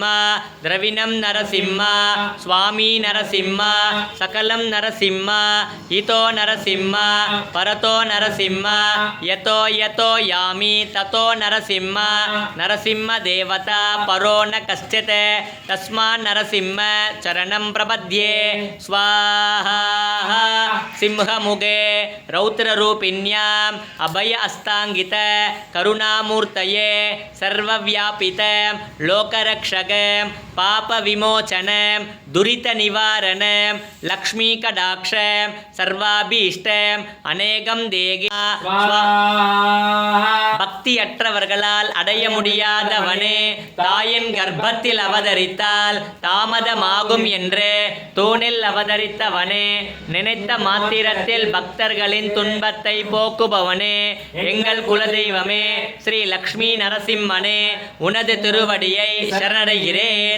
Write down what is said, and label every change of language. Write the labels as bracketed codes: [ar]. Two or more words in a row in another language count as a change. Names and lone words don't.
[sa] द्रविणं नरसिंह स्वामी नरसिंह सकलं नरसिंह हितो नरसिंह परतो नरसिंह यतो यतो यामि ततो नरसिंह नरसिंहदेवता परो न कश्चित् तस्मात् नरसिंह चरणं प्रपद्ये स्वाहा सिंहमुखे रौद्ररूपिण्याम् अभय अस्तांगित करुणामूर्तये सर्वव्यापित लोकरक्षक पाप विमोचन दुरित निवारण लक्ष्मी कटाक्ष सर्वाभीष्ट अनेकं देहि [ta] பக்தியற்றவர்களால் அடைய முடியாதவனே தாயின் கர்ப்பத்தில் அவதரித்தால் தாமதமாகும் என்று தூணில் அவதரித்தவனே நினைத்த மாத்திரத்தில் பக்தர்களின் துன்பத்தை போக்குபவனே எங்கள் குலதெய்வமே ஸ்ரீ லக்ஷ்மி நரசிம்மனே உனது திருவடியை சரணடைகிறேன்.